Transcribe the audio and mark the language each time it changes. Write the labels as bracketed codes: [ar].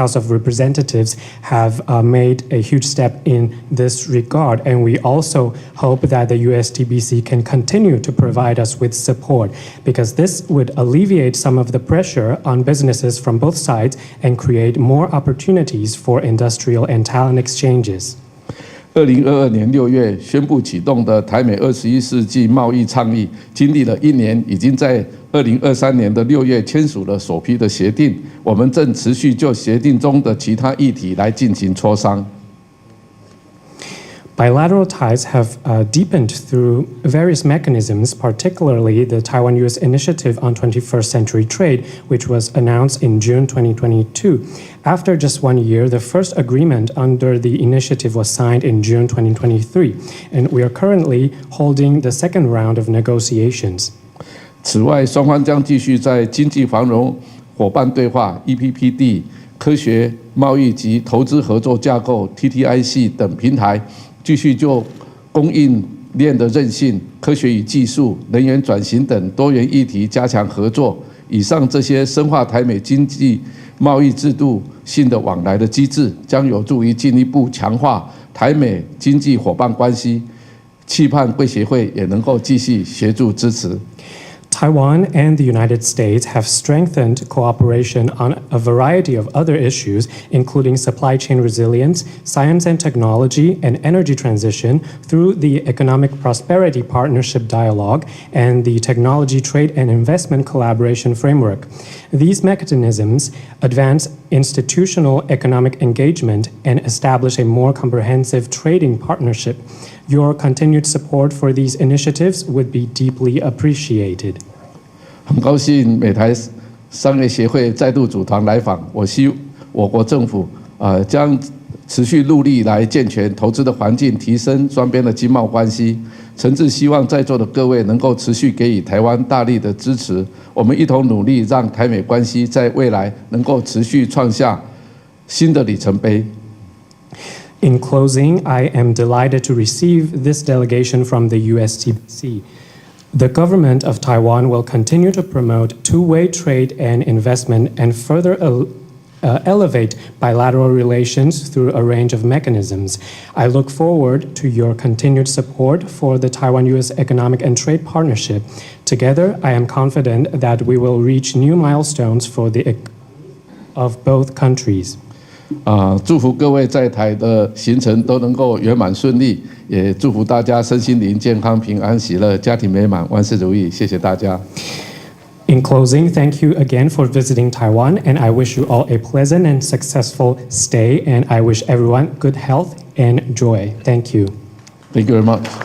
[en] House of Representatives have made a huge step in this regard. And we also hope that the USTBC can continue to provide us with support, because this would alleviate some of the pressure on businesses from both sides and create more opportunities for industrial and talent exchanges. [zh] 2022年6月宣布启动的台美21世纪贸易倡议，经历了1年，已经在2023年的6月签署了首批的协定。我们正持续就协定中的其他议题来进行磋商。 [en] Bilateral ties have deepened through various mechanisms, particularly the Taiwan-U.S. Initiative on 21st Century Trade, which was announced in June 2022. After just 1 year, the first agreement under the initiative was signed in June 2023, and we are currently holding the second round of negotiations. [zh] 此外，双方将继续在经济繁荣伙伴对话 （EPPD）、科学贸易及投资合作架构 （TTIC） 等平台。继续就供应链的韧性、科学与技术、能源转型等多元议题加强合作。以上这些深化台美经济贸易制度性的往来的机制，将有助于进一步强化台美经济伙伴关系。期盼贵协会也能够继续协助支持。 [en] Taiwan and the United States have strengthened cooperation on a variety of other issues, including supply chain resilience, science and technology, and energy transition through the Economic Prosperity Partnership Dialogue and the Technology Trade and Investment Collaboration Framework. These mechanisms advance institutional economic engagement and establish a more comprehensive trading partnership. Your continued support for these initiatives would be deeply appreciated. [zh] 很高兴美台商业协会再度组团来访，我国政府将持续努力来健全投资的环境，提升双边的经贸关系。诚挚希望在座的各位能够持续给予台湾大力的支持，我们一同努力，让台美关系在未来能够持续创下新的里程碑。 [en] In closing, I am delighted to receive this delegation from the USTBC. The government of Taiwan will continue to promote two-way trade and investment and further elevate bilateral relations through a range of mechanisms. I look forward to your continued support for the Taiwan-U.S. Economic and Trade Partnership. Together, I am confident that we will reach new milestones for of both countries. [zh] 祝福各位在台的行程都能够圆满顺利，也祝福大家身心灵健康、平安喜乐、家庭美满、万事如意。谢谢大家。 [en] In closing, thank you again for visiting Taiwan, and I wish you all a pleasant and successful stay, and I wish everyone good health and joy. Thank you. Thank you very much.